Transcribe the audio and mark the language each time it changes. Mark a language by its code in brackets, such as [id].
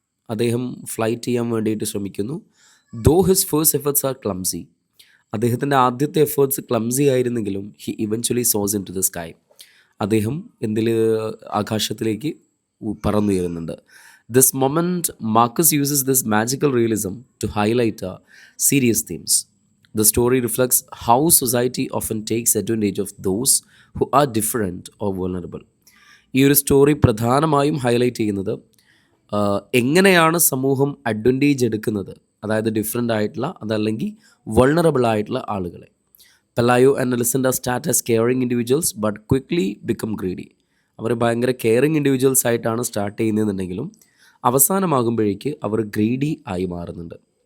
[ml] അദ്ദേഹം ഫ്ലൈറ്റ് ചെയ്യാൻ വേണ്ടിയിട്ട് ശ്രമിക്കുന്നു. ദോ his first efforts R clumsy. അദ്ദേഹത്തിൻ്റെ ആദ്യത്തെ efforts clumsy ആയിരുന്നെങ്കിലും he eventually sauce in to the sky. അദ്ദേഹം ആകാശത്തിലേക്ക് പറന്നുയരുന്നുണ്ട്. [en] This moment Marquez uses this magical realism to highlight serious themes. The story reflects how society often takes advantage of those who are different or vulnerable. [ml] ഈ ഒരു story പ്രധാനമായും highlight ചെയ്യുന്നത് എങ്ങനെയാണ് സമൂഹം advantage എടുക്കുന്നത്, അതായത് ഡിഫറെൻ്റ് ആയിട്ടുള്ള അതല്ലെങ്കിൽ വൾണറബിൾ ആയിട്ടുള്ള ആളുകളെ. [en] Pelayo and Elisenda start as caring individuals but quickly become greedy. [ml] അവർ ഭയങ്കര കെയറിങ് ഇൻഡിവിജ്വൽസ് ആയിട്ടാണ് സ്റ്റാർട്ട് ചെയ്യുന്നതെന്നുണ്ടെങ്കിലും അവസാനമാകുമ്പോഴേക്ക് അവർ ഗ്രീഡി ആയി മാറുന്നുണ്ട്.